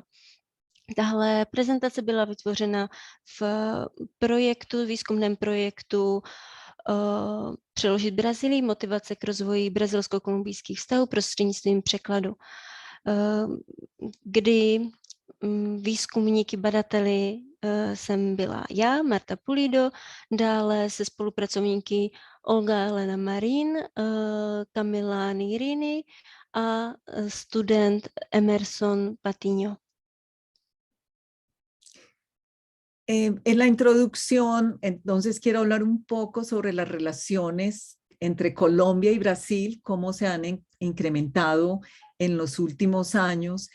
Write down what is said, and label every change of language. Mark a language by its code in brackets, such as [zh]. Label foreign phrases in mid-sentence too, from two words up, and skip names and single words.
[cs] Tahle prezentace byla vytvořena v výzkumném projektu Přeložit Brazílii, motivace k rozvoji brazilsko-kolumbijských vztahů prostřednictvím překladu, kdy výzkumníky, badateli jsem byla já, Marta Pulido, dále se spolupracovníky Olga Elena Marín, Camila Nigrini a student Emerson Patiño. [es] En la introducción, entonces quiero hablar un poco sobre las relaciones entre Colombia y Brasil, cómo se han incrementado en los últimos años.